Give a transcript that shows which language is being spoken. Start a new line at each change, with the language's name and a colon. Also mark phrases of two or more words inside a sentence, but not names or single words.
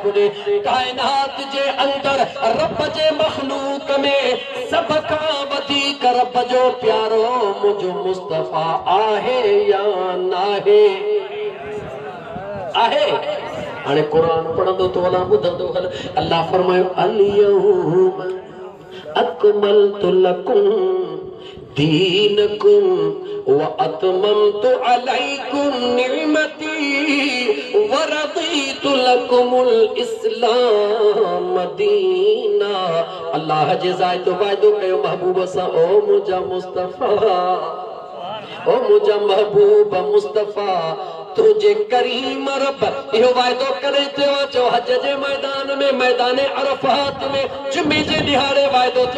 Sindhi: कायनात जे अंदर रब जे मखलूक में सब खां वधीक रब जो प्यारो मुंहिंजो मुस्तफ़ा आहे या नाहे? आहे। हाणे क़ुरान पढ़ंदो तो अला ॿुधंदो हल। अल्लाह फरमायो
Arabic: اليوم أكملت لكم دينكم وأتممت عليكم نعمتي ورضيت لكم الإسلام دينا.
Sindhi: अल्लाह जे ज़ात वाइदो कयो महबूब सां, ओ मुंहिंजा मुस्तफ़ा, ओ मुंहिंजा महबूब मुस्तफ़ा, तुझे करीम रब इहो वाइदो करे थियो। चो हज जे मैदान में मैदान अरफात में जुमे जे ॾिहाड़े वाइदो थियो।